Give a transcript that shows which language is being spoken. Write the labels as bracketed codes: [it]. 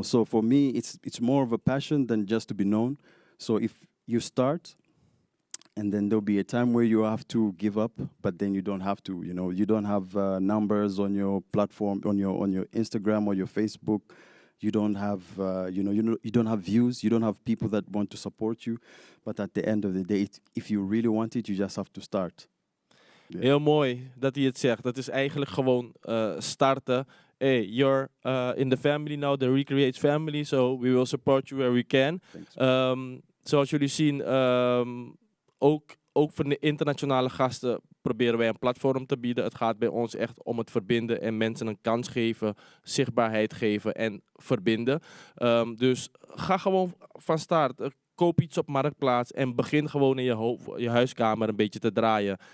[en] So for me, it's more of a passion than just to be known. So if you start, and then there'll be a time where you have to give up, but then you don't have to, you know. You don't have numbers on your platform, on your Instagram or your Facebook. You don't have, you don't have views. You don't have people that want to support you. But at the end of the day, if you really want it, you just have to start. Yeah. [nl] Heel mooi dat hij het zegt. Dat is eigenlijk gewoon starten. [en] Hey, you're in the family now, the Recreights family, so we will support you where we can. [nl] Zoals jullie zien, ook voor de internationale gasten proberen wij een platform te bieden. Het gaat bij ons echt om het verbinden en mensen een kans geven, zichtbaarheid geven en verbinden. Dus ga gewoon van start. Koop iets op Marktplaats en begin gewoon in je huiskamer een beetje te draaien.